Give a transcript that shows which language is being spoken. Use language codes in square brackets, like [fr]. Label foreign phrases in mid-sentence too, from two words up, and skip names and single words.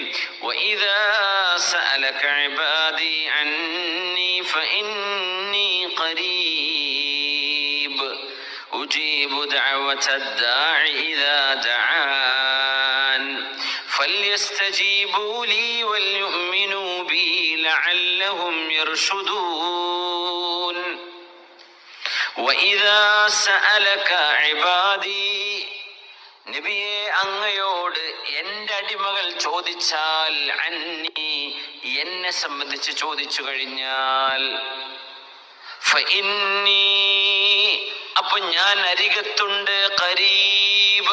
[ar] وإذا سألك عبادي عني فإني قريب أجيب دعوة الداع إذا دعان فليستجيبوا لي وليؤمنوا بي لعلهم يرشدون. وإذا سألك عبادي, [ml] നബിയെ, അങ്ങയോട് എന്റെ അടിമകൾ ചോദിച്ചാൽ, അന്നി, എന്നെ സംബന്ധിച്ച് ചോദിച്ചു കഴിഞ്ഞാൽ, ഫഇന്നി, അപ്പൊ ഞാൻ അരികത്തുണ്ട്, ഖരീബ്.